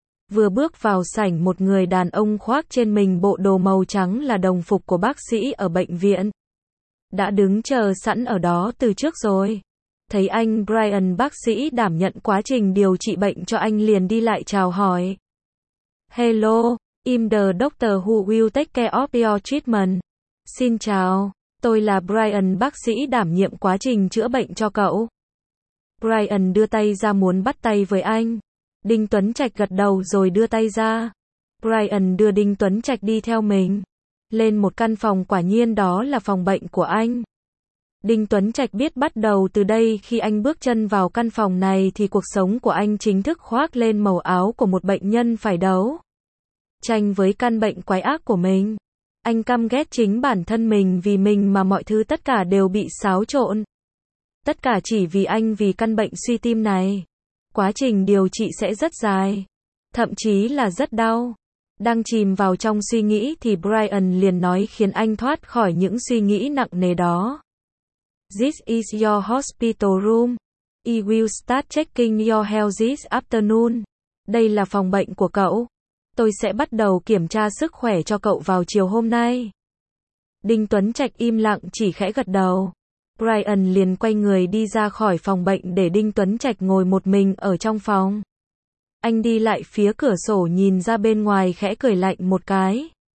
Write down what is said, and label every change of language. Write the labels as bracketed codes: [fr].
[vi] Vừa bước vào sảnh, một người đàn ông khoác trên mình bộ đồ màu trắng là đồng phục của bác sĩ ở bệnh viện. Đã đứng chờ sẵn ở đó từ trước rồi. Thấy anh Brian, bác sĩ đảm nhận quá trình điều trị bệnh cho anh, liền đi lại chào hỏi. [en] Hello, I'm the doctor who will take care of your treatment. [vi] Xin chào, tôi là Brian, bác sĩ đảm nhiệm quá trình chữa bệnh cho cậu. Brian đưa tay ra muốn bắt tay với anh. Đinh Tuấn Trạch gật đầu rồi đưa tay ra. Brian đưa Đinh Tuấn Trạch đi theo mình. Lên một căn phòng, quả nhiên đó là phòng bệnh của anh. Đinh Tuấn Trạch biết bắt đầu từ đây, khi anh bước chân vào căn phòng này thì cuộc sống của anh chính thức khoác lên màu áo của một bệnh nhân phải đấu tranh với căn bệnh quái ác của mình. Anh căm ghét chính bản thân mình vì mình mà mọi thứ tất cả đều bị xáo trộn. Tất cả chỉ vì anh, vì căn bệnh suy tim này. Quá trình điều trị sẽ rất dài, thậm chí là rất đau. Đang chìm vào trong suy nghĩ thì Brian liền nói khiến anh thoát khỏi những suy nghĩ nặng nề đó. [en] This is your hospital room. I will start checking your health this afternoon. [vi] Đây là phòng bệnh của cậu. Tôi sẽ bắt đầu kiểm tra sức khỏe cho cậu vào chiều hôm nay. Đinh Tuấn Trạch im lặng chỉ khẽ gật đầu. Brian liền quay người đi ra khỏi phòng bệnh để Đinh Tuấn Trạch ngồi một mình ở trong phòng. Anh đi lại phía cửa sổ nhìn ra bên ngoài khẽ cười lạnh một cái.